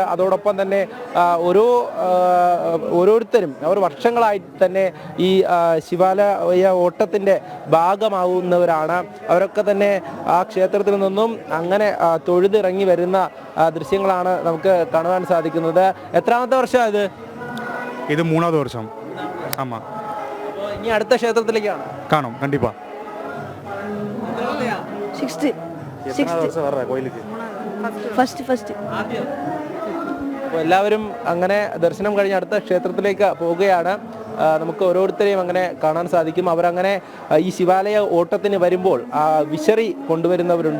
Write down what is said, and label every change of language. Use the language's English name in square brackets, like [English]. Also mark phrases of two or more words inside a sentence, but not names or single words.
[Malayalam] അതോടൊപ്പം തന്നെ ഓരോരുത്തരും അവർ വർഷങ്ങളായി തന്നെ ഈ ശിവാലയ ഓട്ടത്തിൻ്റെ ഭാഗമാവുന്നവരാണ്. അവരൊക്കെ തന്നെ ആ ക്ഷേത്രത്തിൽ നിന്നും അങ്ങനെ തൊഴുതിറങ്ങി വരുന്ന ദൃശ്യങ്ങളാണ് നമുക്ക് കാണുവാൻ സാധിക്കുന്നത്. എത്രാമത്തെ വർഷമാണ് ഇത്? [Tamil] 3வது வருஷம். ஆமாம். [Malayalam] ഇനി അടുത്ത ക്ഷേത്രത്തിലേക്കാണ് കാണും കണ്ടിപ്പാ. [Tamil] 60 கோயிலுக்கு [Malayalam] ഫസ്റ്റ് അപ്പോൾ എല്ലാവരും അങ്ങനെ ദർശനം കഴിഞ്ഞ് അടുത്ത ക്ഷേത്രത്തിലേക്ക് പോവുകയാണ്. നമുക്ക് ഓരോരുത്തരെയും അങ്ങനെ കാണാൻ സാധിക്കും. അവരങ്ങനെ ഈ ശിവാലയ ഓട്ടത്തിന് വരുമ്പോൾ വിശറി കൊണ്ടുവരുന്നവരുണ്ട്.